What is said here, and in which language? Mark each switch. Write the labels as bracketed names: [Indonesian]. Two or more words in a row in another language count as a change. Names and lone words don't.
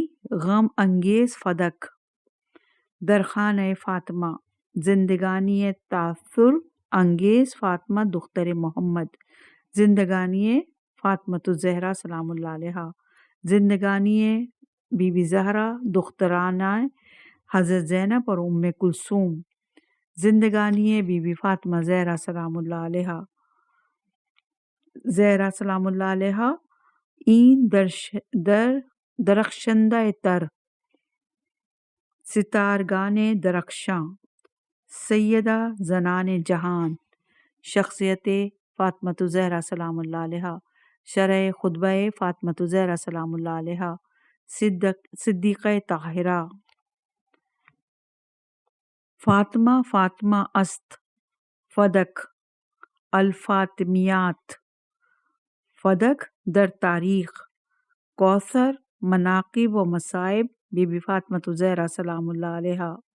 [Persian] غم انگیز فدق، درخانۂ فاطمہ، زندگانی تاثر انگیز فاطمہ دختر محمد، زندگانی فاطمۃ الزہرا [Arabic] سلام اللہ علیہا، [Persian] زندگانی بی بی زہرا دخترانہ حضرت زینب اور ام کلثوم، زندگانی بی بی فاطمہ زہرا [Arabic] سلام اللہ علیہا، [Persian] زہرا [Arabic] سلام اللہ علیہا [Persian] این درخشندہ تر، ستارگان درخشاں، سیدہ زنان جہان، شخصیت فاطمۃ الزہرا [Arabic] سلام اللہ علیہا، [Persian] شرح خطبہ فاطمۃ الزہرا [Arabic] سلام اللہ علیہا، [Persian] صدیقہ طاہرہ، فاطمہ است، فدق، الفاطمیات، فدق در تاریخ، کوثر، مناقب و مصائب بی بی فاطمۃ الزہرا [Arabic] سلام اللہ علیہا،